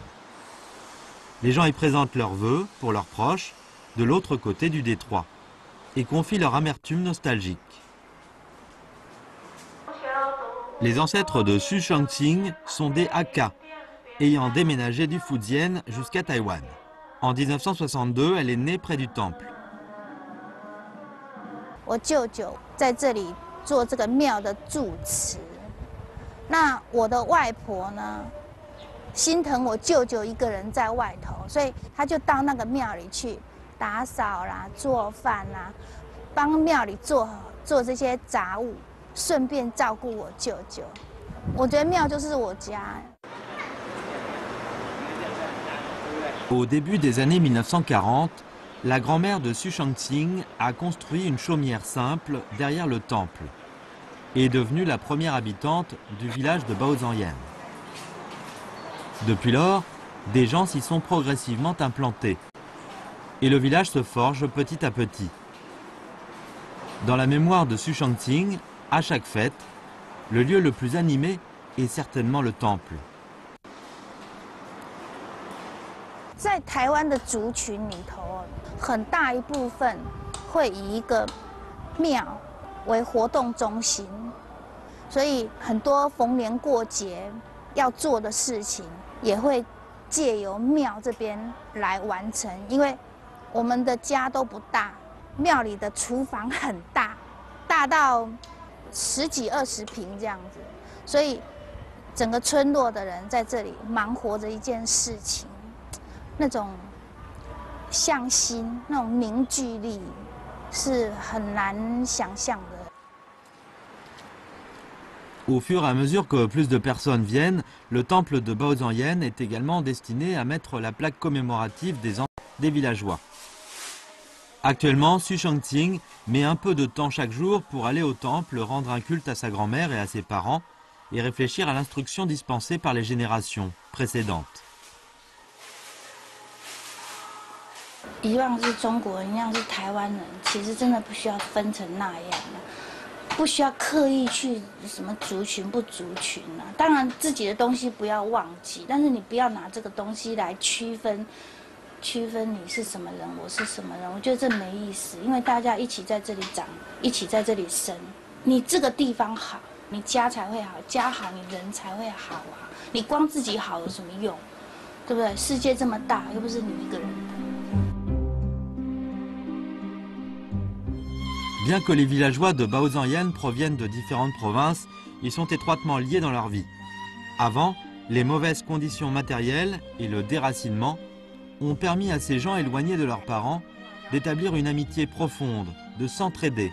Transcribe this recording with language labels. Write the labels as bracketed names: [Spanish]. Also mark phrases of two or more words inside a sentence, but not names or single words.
[French] Les gens y présentent leurs vœux pour leurs proches de l'autre côté du détroit et confient leur amertume nostalgique. Les ancêtres de Su Shangqing sont des Hakka, ayant déménagé du Fujian jusqu'à Taïwan. En 1962, elle est née près du temple. [Chinese] 我舅舅在这里做这个庙的住持，那我的外婆呢，心疼我舅舅一个人在外头，所以他就到那个庙里去打扫啦、做饭啦，帮庙里做这些杂物，顺便照顾我舅舅。我觉得庙就是我家。 [French] Au début des années 1940, la grand-mère de Su Shangqing a construit une chaumière simple derrière le temple et est devenue la première habitante du village de Baozhangyan. Depuis lors, des gens s'y sont progressivement implantés et le village se forge petit à petit. Dans la mémoire de Su Shangqing, à chaque fête, le lieu le plus animé est certainement le temple. [Chinese] 在台湾的族群里头，很大一部分会以一个庙为活动中心，所以很多逢年过节要做的事情也会借由庙这边来完成。因为我们的家都不大，庙里的厨房很大，大到10几20平这样子，所以整个村落的人在这里忙活着一件事情。那种向心、那种凝聚力，是很难想象的。 [French] Au fur et à mesure que plus de personnes viennent, le temple de Baozhangyan est également destiné à mettre la plaque commémorative des villageois. Actuellement, Su Shangqing met un peu de temps chaque jour pour aller au temple, rendre un culte à sa grand-mère et à ses parents, et réfléchir à l'instruction dispensée par les générations précédentes. [Chinese] 一样是中国人，一样是台湾人，其实真的不需要分成那样的，不需要刻意去什么族群不族群啊。当然自己的东西不要忘记，但是你不要拿这个东西来区分你是什么人，我是什么人。我觉得这没意思，因为大家一起在这里长，一起在这里生。你这个地方好，你家才会好，家好你人才会好啊。你光自己好有什么用？对不对？世界这么大，又不是你一个人。 [French] Bien que les villageois de Baozhangyan proviennent de différentes provinces, ils sont étroitement liés dans leur vie. Avant, les mauvaises conditions matérielles et le déracinement ont permis à ces gens éloignés de leurs parents d'établir une amitié profonde, de s'entraider.